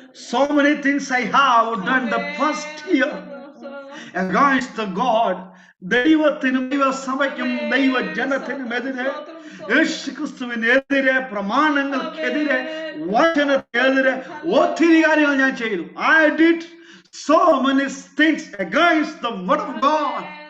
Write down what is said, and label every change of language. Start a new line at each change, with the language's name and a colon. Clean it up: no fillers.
English: So many things I have done the first year against the God.
Malayalam: ദൈവത്തിനും ദൈവസഭയ്ക്കും ദൈവജനത്തിനുമെതിരെ, യേശുക്രിസ്തുവിനെതിരെ, പ്രമാണങ്ങൾക്കെതിരെ, വചനത്തിനെതിരെ ഒത്തിരി കാര്യങ്ങൾ ഞാൻ ചെയ്തു.
English: I did so many things against the word of God.